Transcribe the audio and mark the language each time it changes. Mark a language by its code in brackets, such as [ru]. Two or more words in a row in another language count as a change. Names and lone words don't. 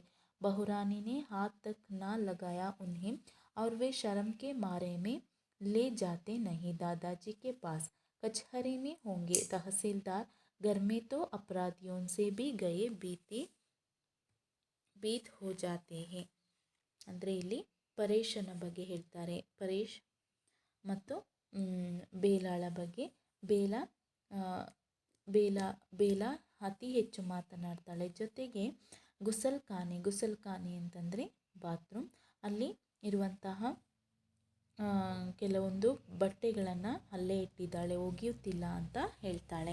[hi] बहुरानी ने हाथ तक ना लगाया उन्हें और वे शर्म के मारे में ले जाते नहीं दादाजी के पास. कचहरी में होंगे तहसीलदार. घर में तो अपराधियों से भी गए बीत हो जाते हैं. [kn] ಅಂದರೆ ಇಲ್ಲಿ ಪರೇಶನ ಬಗ್ಗೆ ಹೇಳ್ತಾರೆ. ಪರೇಶ್ ಮತ್ತು ಬೇಲಾಳ ಬಗ್ಗೆ. ಬೇಲ ಅತಿ ಹೆಚ್ಚು ಮಾತನಾಡ್ತಾಳೆ. ಜೊತೆಗೆ ಗುಸಲ್ಖಾನೆ ಅಂತಂದರೆ ಬಾತ್ರೂಮ್, ಅಲ್ಲಿ ಇರುವಂತಹ ಕೆಲವೊಂದು ಬಟ್ಟೆಗಳನ್ನು ಅಲ್ಲೇ ಇಟ್ಟಿದ್ದಾಳೆ, ಒಗೆಯುತ್ತಿಲ್ಲ ಅಂತ ಹೇಳ್ತಾಳೆ.